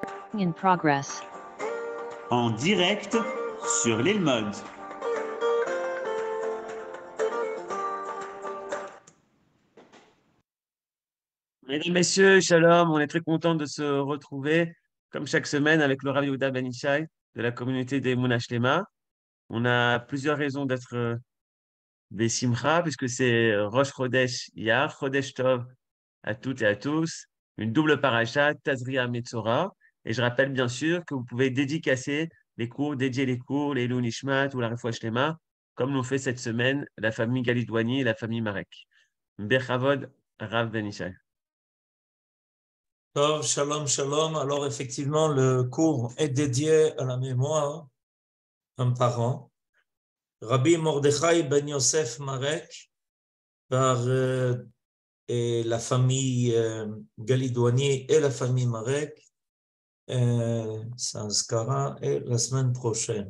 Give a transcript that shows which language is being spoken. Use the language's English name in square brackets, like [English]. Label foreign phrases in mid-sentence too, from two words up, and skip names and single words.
[English] In progress. [French] En direct sur l'île Mode. Mesdames, Messieurs, Shalom, on est très content de se retrouver, comme chaque semaine, avec le Rav Yehuda Ben Ishai de la communauté des Emunah Shlema. On a plusieurs raisons d'être des Simcha, puisque c'est [Hebrew] ראש חודש אייר, חודש טוב [French] à toutes et à tous, une double paracha, Tazria Metzora. Et je rappelle bien sûr que vous pouvez dédicacer les cours, dédier les cours, les [Hebrew] עילוי נשמת [French] ou la [Hebrew] רפואה שלמה, [French] comme l'ont fait cette semaine la famille Galidouani et la famille Marek. [Hebrew] בכבוד, רב בן ישי. טוב, שלום, שלום. [French] Alors effectivement, le cours est dédié à la mémoire d'un parent, Rabbi Mordechai Ben Yosef Marek, par et la famille Galidouani et la famille Marek, Sanskara, et la semaine prochaine.